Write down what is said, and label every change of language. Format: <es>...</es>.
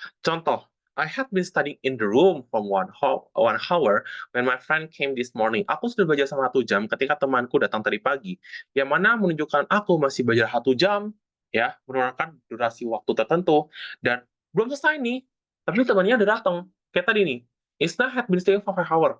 <id>Contoh,</id> <en>I had been studying in the room from 1 hour when my friend came this morning.</en> <id>Aku sudah belajar selama 1 jam ketika temanku datang tadi pagi. Yang mana menunjukkan aku masih belajar 1 jam, ya, menurunkan durasi waktu tertentu. Dan belum selesai nih, tapi temannya udah datang. Kayak tadi nih,</id> <en>Isna had been staying for 5 hours.</en>